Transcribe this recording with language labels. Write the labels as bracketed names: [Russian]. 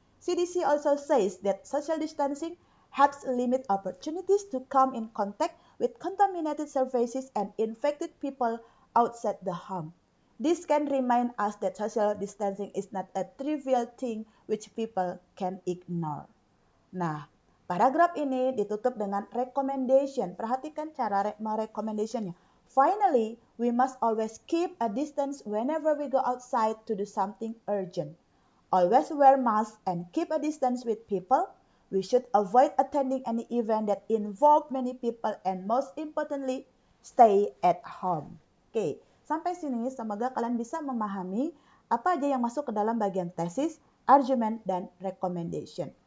[English] CDC also says that social distancing helps limit opportunities to come in contact with contaminated surfaces and infected people outside the home. This can remind us that social distancing is not a trivial thing which people can ignore. [Indonesian] Nah, paragraf ini ditutup dengan recommendation. Perhatikan cara merecommendationnya. [English] Finally, we must always keep a distance whenever we go outside to do something urgent. Always wear masks and keep a distance with people. We should avoid attending any event that involve many people and most importantly, stay at home. [Indonesian] Oke, sampai sini semoga kalian bisa memahami apa aja yang masuk ke dalam bagian tesis, argument, dan recommendation.